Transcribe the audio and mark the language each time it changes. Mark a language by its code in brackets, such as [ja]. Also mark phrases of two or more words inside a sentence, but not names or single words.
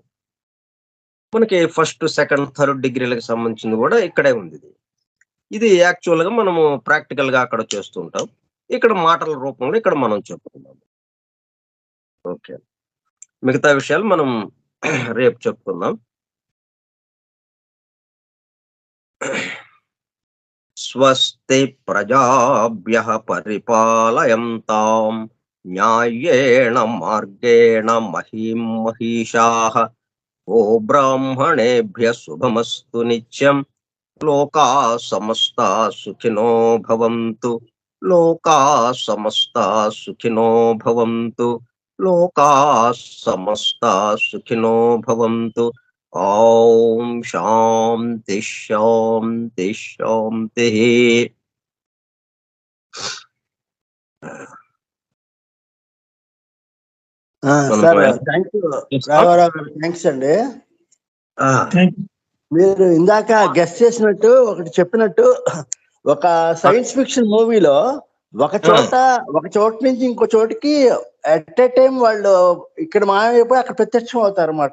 [te] మనకి [en] first, second, third [te] డిగ్రీలకు సంబంధించింది గూడా ఇక్కడే ఉందిది. ఇది యాక్చువల్‌గా మనము ప్రాక్టికల్‌గా అక్కడ చేస్తూ ఉంటాం. ఇక్కడ మాటల రూపంలో ఇక్కడ మనం చెప్పుకున్నాము. ఓకే. మిగతా విషయాలు మనం రేపు చెప్పుకుందాం. [sa] स्वस्ति प्रजाभ्यः परिपालयन्तां न्यायेण मार्गेण महीं महीषाः गोब्राह्मणेभ्यः शुभमस्तु नित्यं. लोकाः समस्ताः सुखिनो भवन्तु. लोकाः समस्ताः सुखिनो भवन्तु. लोकाः समस्ताः सुखिनो भवन्तु. ॐ शान्ति शान्ति शान्ति. [en] sir thank you [te] రాఘవరావు గారు, థ్యాంక్స్ అండి. మీరు ఇందాక గెస్ట్ చేసినట్టు ఒకటి చెప్పినట్టు, ఒక [en] science fiction [te] మూవీలో ఒక చోట నుంచి ఇంకో చోటికి [en] at a time [te] వాళ్ళు ఇక్కడ మాయమైపోయి అక్కడ ప్రత్యక్షం అవుతారు అనమాట.